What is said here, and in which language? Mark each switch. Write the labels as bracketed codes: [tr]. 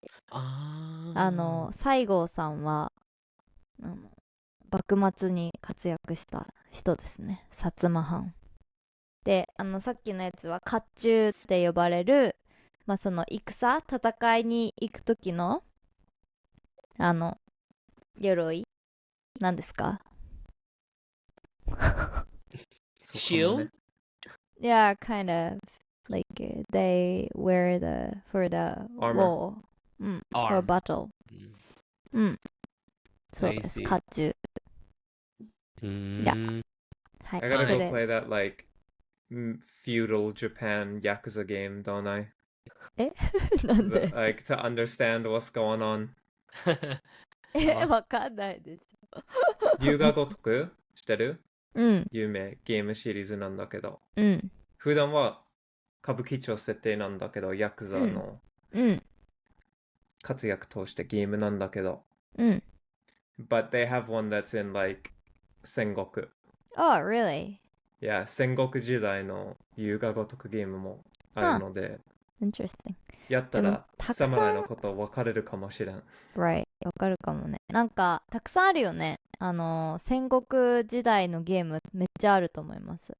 [ja] 西郷さんは幕末に活躍した人ですね。薩摩藩で、さっきのやつは甲冑って呼ばれる、まあその戦いに行く時の鎧なんですか？ [en] Shield? Yeah, kind of like they wear for the armor. war, for battle. [ja] そうです。甲冑。 [en] I gotta go play that like feudal Japan Yakuza game, don't I? [ja] なんで [en] like to understand what's going on. [ja] わかんないでしょ。龍が如くしてる？有名ゲームシリーズなんだけど。普段は歌舞伎町設定なんだけど、ヤクザの活躍としてゲームなんだけど。 [en] But they have one that's in like 戦国。 Oh, really? [ja] Yeah, 戦国時代の龍が如くゲームもあるので。 [en] Interesting. [ja] やったら侍のこと分かれるかもしれん。 Right. 分かるかもね。なんかたくさんあるよね。戦国時代のゲームめっちゃあると思います。